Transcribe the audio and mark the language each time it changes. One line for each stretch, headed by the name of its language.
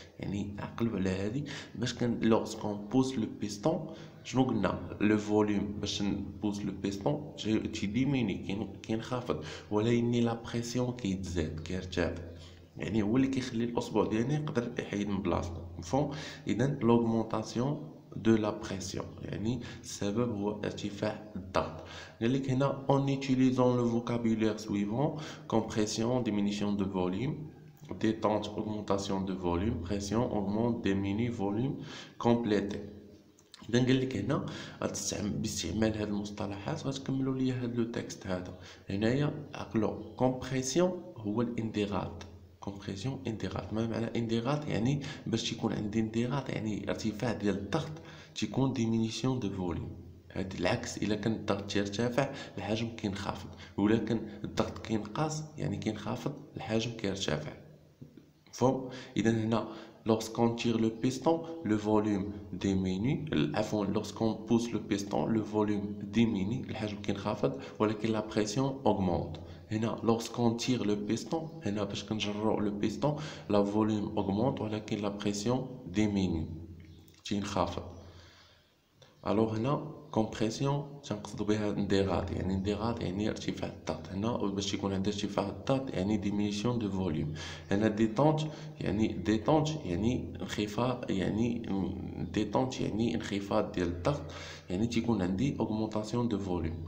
Arabic: يعني عقلوا على هذه باش لوغسكون بوس لو بيستون شنو قلنا؟ لو فوليوم باش نبوس لو بيستون تيديميني كينخفض، ولكن لا بريسيون كيتزاد كيرتفع، يعني هو اللي كيخلي الاصبع ديالنا يقدر يحيد من بلاصتو، مفهوم؟ اذا لوغمونطاسيون
French: de la pression،
Arabic: يعني السبب هو ارتفاع الضغط. قال لك هنا
French: en utilisant le vocabulaire suivant: compression, diminution de volume, détente, augmentation de volume, pression, augmente, diminue, volume, complété.
Arabic: اذا قال لك هنا باستعمال هاد المصطلحات غتكملوا لي هاد لو تكست هذا. هنايا عقلوا كومبريسيون هو الانضغاط. كومبريسيون انضغاط. ما معنى انضغاط؟ يعني باش تيكون عندي انضغاط يعني ارتفاع ديال الضغط تيكون ديمينيسيون دو فوليوم. هاد العكس، الا كان الضغط تيرتفع الحجم كينخفض، ولا كان الضغط كينقص يعني كينخفض الحجم كيرتفع، مفهوم؟ اذا هنا
French: lorsqu'on tire le piston le volume diminue،
Arabic: عفوا
French: lorsqu'on pousse le piston le volume diminue
Arabic: الحجم كينخفض، ولكن
French: la pression augmente. هنا lorsqu'on tire le piston،
Arabic: هنا باش كنجرو لو بيستون
French: la volume augmente ولكن la pression diminue تينخفض.
Arabic: الوغ هنا كومبريسيون تنقصدو بها انضغاط، يعني انضغاط يعني ارتفاع الضغط. هنا باش يكون عندي ارتفاع الضغط يعني ديمينيسيون دو فوليوم. هنا ديتونت يعني انخفاض، يعني ديتونت يعني انخفاض ديال الضغط، يعني تيكون عندي اوغمونطاسيون دو فوليوم.